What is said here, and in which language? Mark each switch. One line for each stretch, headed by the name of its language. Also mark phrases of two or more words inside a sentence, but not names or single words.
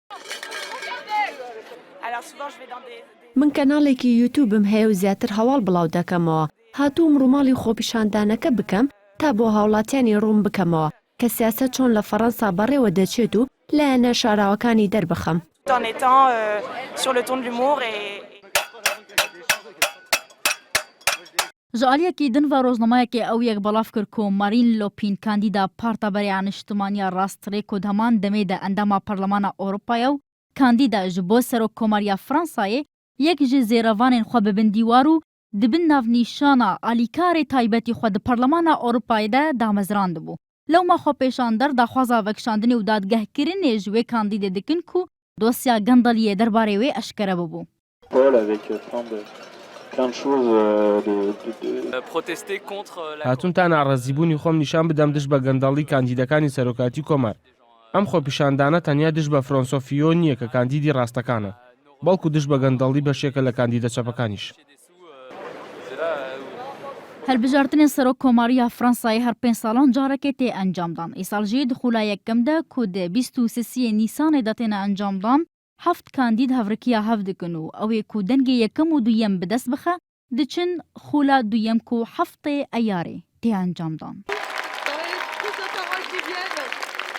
Central Kurdish: من کەناڵێکی یوتیوبم هەیە و زیاتر هەواڵ بڵاو دەکەمەوە. هاتووم ڕووماڵی خۆپیشاندانەکە بکەم تا بۆ هاوڵاتیانی ڕوون بکەمەوە کە سیاسەت چۆن لە فەڕەنسا بەڕێوە دەچێت و لایەنە شاراوەکانی دەربخەم.
Kurdish: Ji aliyekî din ve rojnamayekê ew yek belav kir ku Marine Le Pen kandîda Parta Bereya Niştimaniya Rastrê ku heman demê de endama Parlemana Ewropayê û kandîda ji bo Serokkomariya Fransayê yek ji zêrevanên xwe bibin dîwar û dibin navnîşana alîkarê taybetî xwe di Parlemana Ewropayê de damezrand bû. Lewma xwepêşander daxwaza vekişandinê û dadgehkirinê ji wê kandîdê dikin ku dosya gendaliyê derbarê wê eşkere bibû.
Central Kurdish: هاتوون تا ناڕەزیبوونی خۆم نیشان بدەم دژ بە گەندەڵی کاندیدەکانی سەرۆکاتی کۆمار. ئەم خۆپیشاندانە تەنیا دژ بە فرۆنسۆ فیۆ نییە کە کاندیدی ڕاستەکانە، بەڵکو دژ بە گەندەڵی بەشێکە لە کاندیدە چەپەکانیش.
Kurdish: هەلبژاردنên Serokkomariya Fransayê her 5 salan carekê tê encamdan. Îsal jî di xula yekkem de ku di 23 Nîsanê de têne encamdan, 7 kandîd hevrikiya hev dikin û ew ê ku dengê yekem û duyem bi dest bixe, diçin xula duyem ku heftê Eyarê tê encamdan.